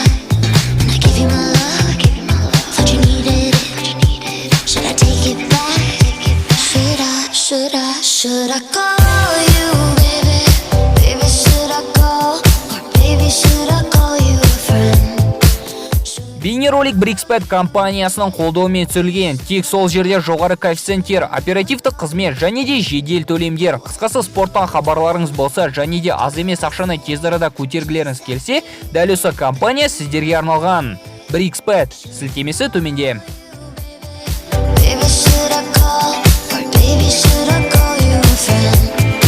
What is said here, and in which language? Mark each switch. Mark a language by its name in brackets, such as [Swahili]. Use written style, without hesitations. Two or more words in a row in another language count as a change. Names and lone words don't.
[English] And I gave you my love, thought you needed it. Should I take it back? Should I call you, baby? Baby, should I call? Or baby, should I call you a friend? [Kazakh] Бейнеролик BRICS-PAT компаниясының қолдауымен түсірілген. Тек сол жерде жоғары коэффициенттер, оперативтік қызмет және де жедел төлемдер. Қысқасы спорттан хабарларыңыз болса және де аз емес ақшаны тез арада көтергілеріңіз келсе, дәл осы компания сіздерге арналған. BRICS-PAT сілтемесі төменде. [English] Baby, should I call? Or baby, should I call you a friend?